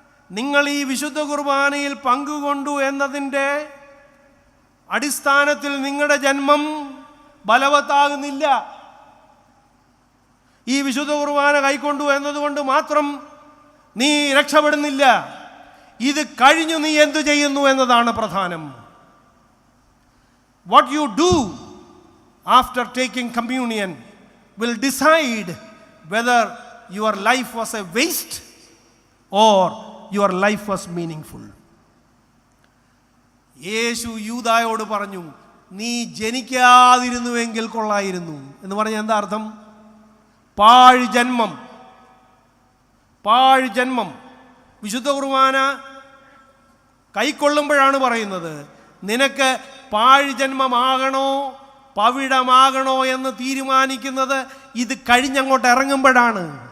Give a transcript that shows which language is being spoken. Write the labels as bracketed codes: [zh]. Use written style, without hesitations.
[ml] നിങ്ങൾ ഈ വിശുദ്ധ കുർബാനയിൽ പങ്കുകൊണ്ടു എന്നതിൻ്റെ അടിസ്ഥാനത്തിൽ നിങ്ങളുടെ ജന്മം ബലവത്താകുന്നില്ല. ഈ വിശുദ്ധ കുർബാന കൈക്കൊണ്ടു എന്നതുകൊണ്ട് മാത്രം നീ രക്ഷപ്പെടുന്നില്ല. ഇത് കഴിഞ്ഞു നീ എന്തു ചെയ്യുന്നു എന്നതാണ് പ്രധാനം. [en] What you do after taking communion will decide whether your life was a waste or your life was meaningful. [ml] യേശു യൂദായോട് പറഞ്ഞു, നീ ജനിക്കാതിരുന്നുവെങ്കിൽ കൊള്ളായിരുന്നു എന്ന് പറഞ്ഞാൽ എന്താ അർത്ഥം? പാഴ് ജന്മം, പാഴ് ജന്മം. വിശുദ്ധ കുർബാന കൈക്കൊള്ളുമ്പോഴാണ് പറയുന്നത്, നിനക്ക് പാഴ് ജന്മമാകണോ പവിഴമാകണോ എന്ന് തീരുമാനിക്കുന്നത് ഇത് കഴിഞ്ഞങ്ങോട്ട് ഇറങ്ങുമ്പോഴാണ്.